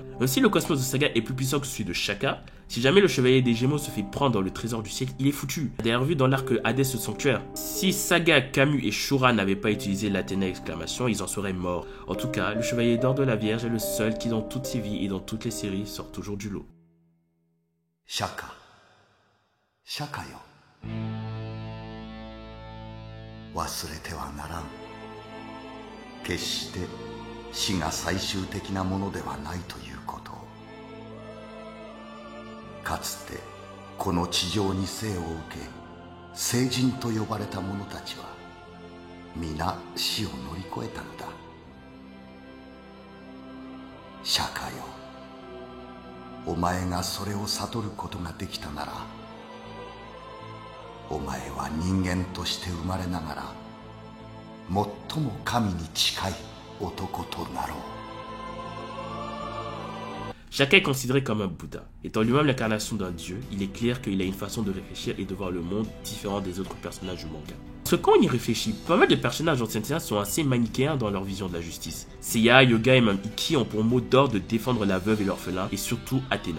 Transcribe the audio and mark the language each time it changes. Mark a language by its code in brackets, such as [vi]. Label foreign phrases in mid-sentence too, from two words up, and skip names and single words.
[fr] Même si le Cosmos de Saga est plus puissant que celui de Shaka, si jamais le chevalier des Gémeaux se fait prendre dans le trésor du ciel, il est foutu. D'ailleurs vu dans l'arc Hades le sanctuaire. Si Saga, Camus et Shura n'avaient pas utilisé l'Athéna exclamation, ils en seraient morts. En tout cas, le chevalier d'or de la Vierge est le seul qui dans toutes ses vies et dans toutes les séries sort toujours du lot. [ja] 釈迦。釈迦よ. 忘れてはならん. 決して死が最終的なものではないということ。かつてこの地上に生を受け聖人と呼ばれた者たちは皆死を乗り越えたのだ。釈迦よ、お前がそれを悟ることができたなら、お前は人間として生まれながら最も神に近い男となろう。 [fr] Shaka est considéré comme un Bouddha. Étant lui-même l'incarnation d'un dieu, il est clair qu'il a une façon de réfléchir et de voir le monde différente des autres personnages du manga. Parce que quand on y réfléchit, pas mal de personnages dans cette série sont assez manichéens dans leur vision de la justice. Seiya, Yoga et même Ikki ont pour mot d'ordre de défendre la veuve et l'orphelin, et surtout Athéna.